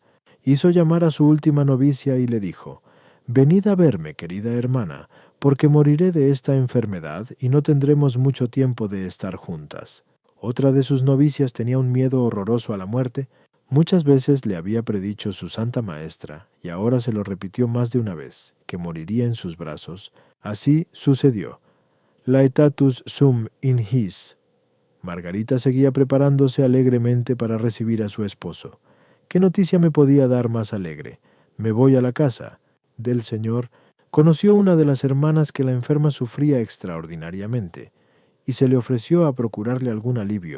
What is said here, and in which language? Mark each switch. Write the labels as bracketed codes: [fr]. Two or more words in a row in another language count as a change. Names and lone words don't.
[es] Hizo llamar a su última novicia y le dijo: «Venid a verme, querida hermana, porque moriré de esta enfermedad y no tendremos mucho tiempo de estar juntas». Otra de sus novicias tenía un miedo horroroso a la muerte. Muchas veces le había predicho su santa maestra, y ahora se lo repitió más de una vez, que moriría en sus brazos. Así sucedió. [la] Laetatus sum in his. [es] Margarita seguía preparándose alegremente para recibir a su esposo. ¿Qué noticia me podía dar más alegre? Me voy a la casa del Señor. Conoció una de las hermanas que la enferma sufría extraordinariamente, y se le ofreció a procurarle algún alivio.